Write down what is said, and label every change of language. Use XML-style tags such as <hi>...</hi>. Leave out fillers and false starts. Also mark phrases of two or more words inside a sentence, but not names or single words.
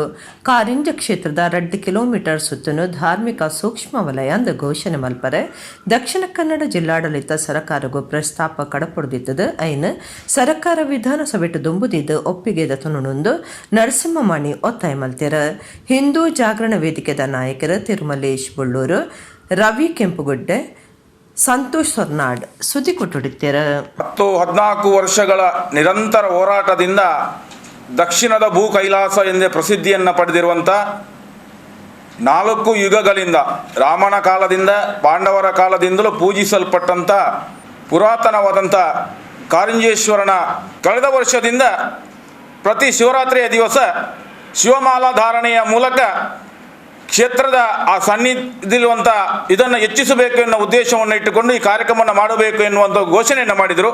<tcy>ಕಾರಿಂಜ ಕ್ಷೇತ್ರದ 2 ಕಿಲೋಮೀಟರ್ ಸುತ್ತನು ಧಾರ್ಮಿಕ ಸೂಕ್ಷ್ಮ ವಲಯ ಅಂದ ಘೋಷಣೆ ಮಲ್ಪರೆ ದಕ್ಷಿಣ ಕನ್ನಡ ಜಿಲ್ಲಾಡಳಿತ ಸರಕಾರಗೂ ಪ್ರಸ್ತಾಪ ಕಡಪೊಡ್ದಿದ್ದದು. ಐನ್ ಸರಕಾರ ವಿಧಾನಸಭೆಟ್ಟು ದುಂಬುದಿದ್ದು ಒಪ್ಪಿಗೆದ ತುನುಂದು ನರಸಿಂಹಮಾಣಿ ಒತ್ತಾಯ ಮಲ್ತಿರ. ಹಿಂದೂ ಜಾಗರಣ ವೇದಿಕೆದ ನಾಯಕರು ತಿರುಮಲೇಶ್ ಬುಳ್ಳೂರು, ರವಿ ಕೆಂಪುಗುಡ್ಡೆ, ಸಂತೋಷ್ ಹೊರ್ನಾಡ್ ಸುದ್ದಿ ಕೊಟ್ಟುಡಿತ್ತಾರೆ.</tcy> <kn>14 ವರ್ಷಗಳ ನಿರಂತರ ಹೋರಾಟದಿಂದ ದಕ್ಷಿಣದ ಭೂ ಕೈಲಾಸ ಎಂದೇ ಪ್ರಸಿದ್ಧಿಯನ್ನು ಪಡೆದಿರುವಂಥ 4 ಯುಗಗಳಿಂದ ರಾಮನ ಕಾಲದಿಂದ ಪಾಂಡವರ ಕಾಲದಿಂದಲೂ ಪೂಜಿಸಲ್ಪಟ್ಟಂಥ ಪುರಾತನವಾದಂಥ ಕಾರಿಂಜೇಶ್ವರನ ಕಳೆದ ವರ್ಷದಿಂದ ಪ್ರತಿ ಶಿವರಾತ್ರಿಯ ದಿವಸ ಶಿವಮಾಲಾ ಧಾರಣೆಯ ಮೂಲಕ ಕ್ಷೇತ್ರದ ಆ ಸನ್ನಿಧಿರುವಂಥ ಇದನ್ನು ಹೆಚ್ಚಿಸಬೇಕು ಎನ್ನುವ ಉದ್ದೇಶವನ್ನು ಇಟ್ಟುಕೊಂಡು ಈ ಕಾರ್ಯಕ್ರಮವನ್ನು ಮಾಡಬೇಕು ಎನ್ನುವಂಥ ಘೋಷಣೆಯನ್ನು ಮಾಡಿದರು.</kn>